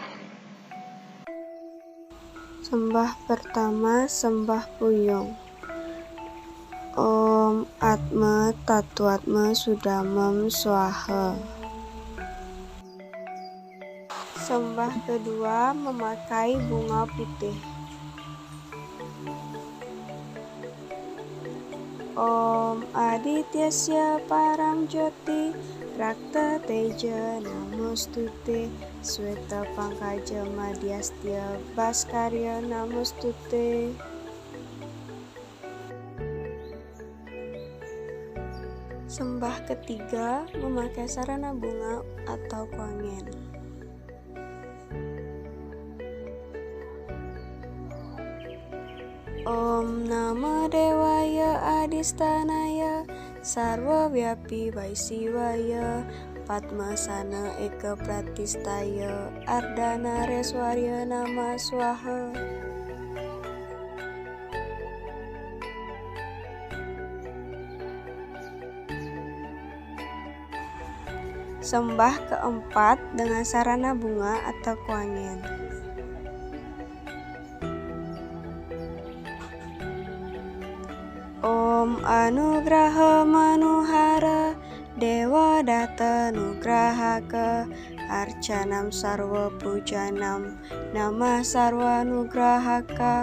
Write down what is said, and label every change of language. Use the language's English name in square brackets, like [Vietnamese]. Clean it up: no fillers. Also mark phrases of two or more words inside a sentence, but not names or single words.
[Indonesian] Sembah pertama, sembah puyung. [Sanskrit] ॐ आत्मतत्त्वात्मा शुद्धमाम् स्वाहा. [Indonesian] Sembah kedua, memakai bunga putih. [Sanskrit] ॐ आदित्यस्य परं ज्योती रक्ततेजो नमोऽस्तु ते श्वेतपङ्कजमध्यस्थ भास्कराय नमोऽस्तु ते. [Indonesian] Sembah ketiga, memakai sarana bunga atau kewangian. [Sanskrit] ॐ नमो देवाय अधिष्ठानाय सर्वव्यापी वै शिवाय पद्मासन एकप्रतिष्ठाय अर्धनारीश्वराय नमः स्वाहा. [Indonesian] Sembah keempat dengan sarana bunga atau kewangian. [Sanskrit] ॐ अनुग्रह मनोहर देवदत्तानुग्रहक अर्चनं सर्वपूजनं नमः सर्वानुग्रहक.